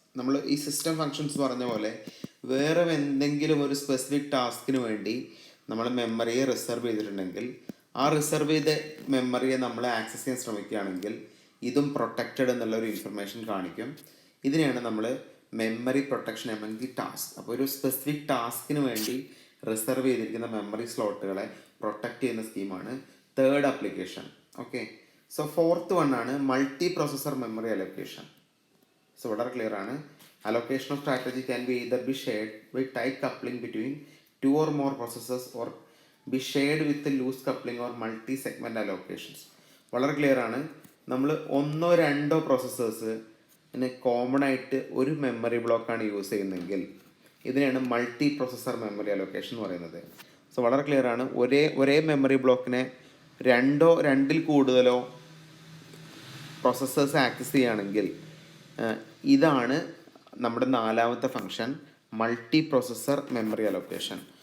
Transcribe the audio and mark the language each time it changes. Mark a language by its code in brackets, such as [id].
[ml] നമ്മൾ ഈ system functions പറഞ്ഞ പോലെ വേറെ എന്തെങ്കിലും ഒരു സ്പെസിഫിക് ടാസ്കിന് വേണ്ടി നമ്മൾ മെമ്മറിയെ റിസർവ് ചെയ്തിട്ടുണ്ടെങ്കിൽ ആ റിസർവ് ചെയ്ത മെമ്മറിയെ നമ്മൾ ആക്സസ് ചെയ്യാൻ ശ്രമിക്കുകയാണെങ്കിൽ ഇതും പ്രൊട്ടക്റ്റഡ് എന്നുള്ളൊരു ഇൻഫർമേഷൻ കാണിക്കും. ഇതിനെയാണ് നമ്മൾ [en] Memory protection among the task. [ml] അപ്പോൾ ഒരു സ്പെസിഫിക് ടാസ്കിന് വേണ്ടി റിസർവ് ചെയ്തിരിക്കുന്ന മെമ്മറി സ്ലോട്ടുകളെ പ്രൊട്ടക്റ്റ് ചെയ്യുന്ന സ്കീമാണ് third application. [en] Okay, so fourth one ആണ് multi processor memory allocation. [ml] So വളരെ ക്ലിയർ ആണ്, [en] Allocation of strategy can be either be shared by tight coupling between two or more processors or be shared with a loose coupling or multi segment allocations. [ml] വളരെ clear ആണ്, നമ്മൾ ഒന്നോ രണ്ടോ പ്രോസസ്സേഴ്സിന് common ആയിട്ട് ഒരു memory ബ്ലോക്കാണ് use ചെയ്യുന്നതെങ്കിൽ ഇതിനെയാണ് മൾട്ടി പ്രോസസർ മെമ്മറി അലോക്കേഷൻ എന്ന് പറയുന്നത്. സോ വളരെ ക്ലിയർ ആണ്, ഒരേ മെമ്മറി ബ്ലോക്കിനെ രണ്ടിൽ കൂടുതലോ പ്രോസസ്സേഴ്സ് ആക്സസ് ചെയ്യുകയാണെങ്കിൽ ഇതാണ് നമ്മുടെ നാലാമത്തെ function, multi processor memory allocation.